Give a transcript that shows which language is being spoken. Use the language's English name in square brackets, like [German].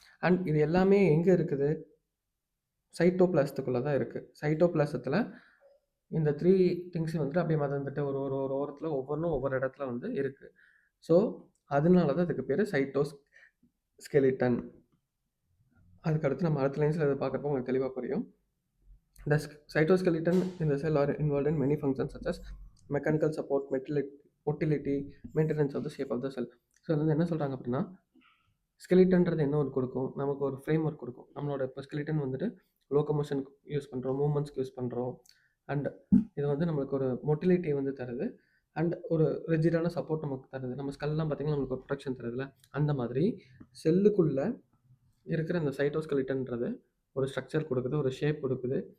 [Tamil] And இது எல்லாமே எங்கே இருக்குது? சைட்டோபிளாசத்துக்குள்ளே தான் இருக்குது. சைட்டோபிளாசத்தில் இந்த 3 திங்ஸையும் வந்துட்டு அப்படியே மறந்துட்டு ஒரு ஒரு ஒரு ஓரத்தில் ஒவ்வொன்றும் ஒவ்வொரு இடத்துல வந்து இருக்குது. ஸோ அதனால தான் அதுக்கு பேர் சைட்டோஸ்கெலிட்டன். அதுக்கடுத்து நம்ம அடுத்த லைன்ஸில் இதை பார்க்குறப்போ உங்களுக்கு தெளிவாக புரியும். [English] The cytoskeleton in the cell are involved in many functions such as mechanical support, motility, maintenance of the shape of the cell. [Tamil] So அது வந்து என்ன சொல்கிறாங்க அப்படின்னா, ஸ்கெலிட்டன்றது என்ன ஒரு கொடுக்கும், நமக்கு ஒரு ஃப்ரேம் ஒர்க் கொடுக்கும். நம்மளோட இப்போ ஸ்கெலிட்டன் வந்துட்டு லோக்கமோஷனுக்கு யூஸ் பண்ணுறோம், மூவ்மெண்ட்ஸ்க்கு யூஸ் பண்ணுறோம். அண்ட் இது வந்து நம்மளுக்கு ஒரு மொட்டிலிட்டி வந்து தருது. அண்ட் ஒரு ரிஜிடான சப்போர்ட் நமக்கு தருது. நம்ம ஸ்கல்லாம் பார்த்திங்கன்னா நம்மளுக்கு ஒரு ப்ரொடெக்ஷன் தருதுல, அந்த மாதிரி செல்லுக்குள்ளே இருக்கிற இந்த சைட்டோஸ்கெலிட்டன்றது ஒரு ஸ்ட்ரக்சர் கொடுக்குது, ஒரு ஷேப் கொடுக்குது.